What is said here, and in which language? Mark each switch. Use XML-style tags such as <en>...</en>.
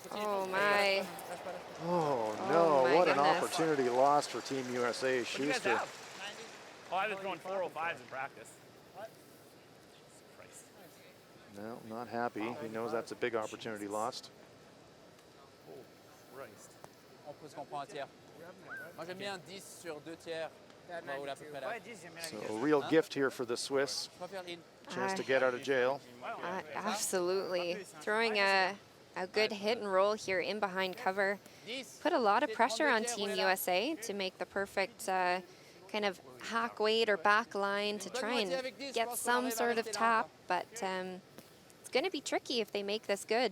<en>Oh, my. Oh, no. my What an goodness. opportunity lost for Team USA. What do you guys Schuster. have? Oh, I've been throwing 405s in practice. Christ. No, not happy. He knows that's a big opportunity lost. Oh, Christ.</en> <fr>On peut se comprendre en tiers. Moi, j'aime bien 10 sur 2 tiers. On va rouler à peu près là.</fr> <en>So a real gift here for the Swiss.</en> <fr>Je préfère ligne.</fr> <en>Chance to get out of jail. Absolutely. Throwing a good hit and roll here in behind cover. 10. Put a lot of pressure on Team USA to make the perfect kind of hack weight or back line to try and get some sort of tap, but it's going to be tricky if they make this good.</en>